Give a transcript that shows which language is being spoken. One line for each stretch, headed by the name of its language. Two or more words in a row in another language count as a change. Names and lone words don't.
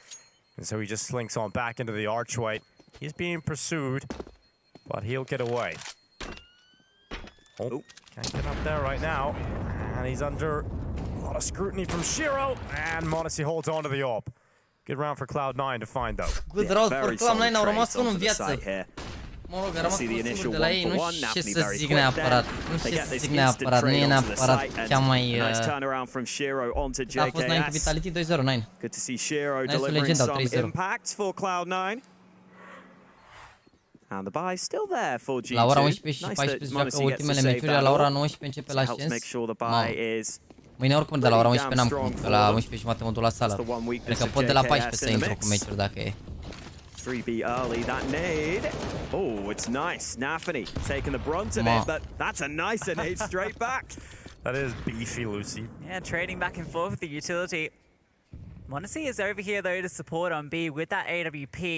English: And so he just slinks on back into the archway. He's being pursued, but he'll get away. Oh, can't get up there right now. And he's under a lot of scrutiny from Shiro. And Monacy holds on to the AWP. Good round for Cloud9 to find though. Good round for Cloud9,
Romanian: au rămas unul în viață. Mă rog, a rămas unul singur de la ei, nu știu ce să zic neapărat. Nu știu ce să zic neapărat, nu e neapărat cea mai... A fost 9 cu Vitality 2-0, 9. 9 sunt legenda, 3-0.
English: And the buy still there for G2.
Romanian: La ora 11 și 14 joacă ultimele meciuri, la ora 19 începe la Ascens. Mâine oricum de la ora 11 n-am cum, că la 11 jumate mă duc la sală. Cred că pot de la 14 să intru cu meciuri dacă e.
English: 3B early, that nade. Oh, it's nice. Nafany taking the brunt of it, but that's a nice nade straight back. That is beefy, Lucy. Yeah, trading back and forth with the utility. Monacy is over here though to support on B with that AWP.